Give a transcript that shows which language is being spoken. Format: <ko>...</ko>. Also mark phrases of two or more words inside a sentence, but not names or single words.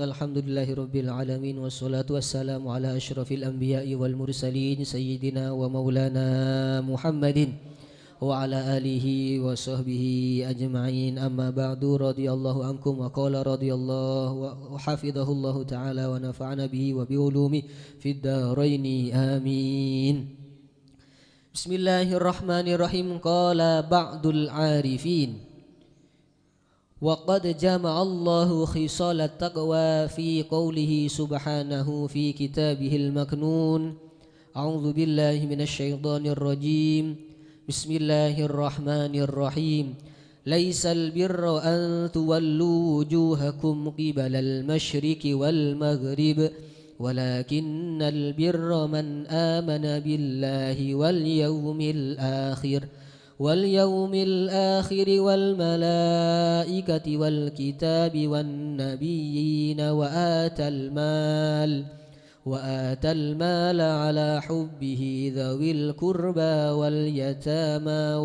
<ar>الحمد لله رب والصلاة والسلام على أشرف الأنبياء والمرسلين سيدنا ومولانا محمد وعلى آله وصحبه أجمعين. أما بعد رضي الله عنكم وقال رضي الله وحفظه الله تعالى ونفعنا به وبعلوم في الدارين آمين. بسم الله الرحمن الرحيم. قال بعض العارفين وقد جمع الله خصال التقوى في قوله سبحانه في كتابه المكنون. أعوذ بالله من الشيطان الرجيم. بسم الله الرحمن الرحيم. ليس البر أن تولوا وجوهكم قبل المشرق والمغرب ولكن البر من آمن بالله واليوم الآخر والملائكة والكتاب والنبيين وآتى المال على حبه ذوي القربى واليتامى</ar>